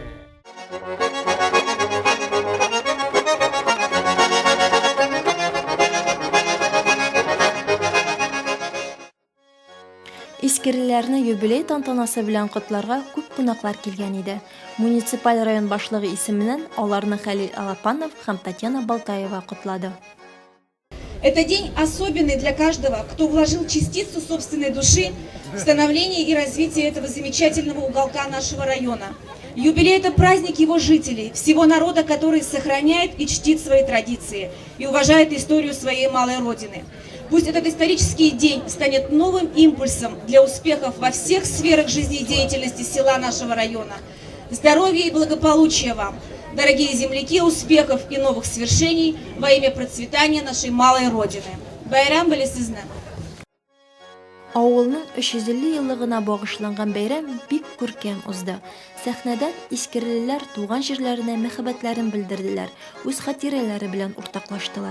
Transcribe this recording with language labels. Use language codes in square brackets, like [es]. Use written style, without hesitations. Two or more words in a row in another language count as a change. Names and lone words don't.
[tt] Искиреләрне юбилей тантанасы белән котларга күп кунаклар килгән иде. Муниципаль район башлыгы исеменнән аларны Хәлил Алапанов һәм Татьяна Балтаева котлады. [ru] Это день особенный для каждого, кто вложил частицу собственной души в становление и развитие этого замечательного уголка нашего района. Юбилей – это праздник его жителей, всего народа, который сохраняет и чтит свои традиции и уважает историю своей малой родины. Пусть этот исторический день станет новым импульсом для успехов во всех сферах жизнедеятельности села нашего района. Здоровья и благополучия вам, дорогие земляки, успехов и новых свершений во имя процветания нашей малой родины. [tt] Байрам белесезне. Авылның 350 еллыгына багышланган бәйрәм бик күркәм узды. Сәхнәдән искирелеләр туган җирләренә мәхәббәтләрен белдерделәр, үз хатирәләре белән уртаклаштылар.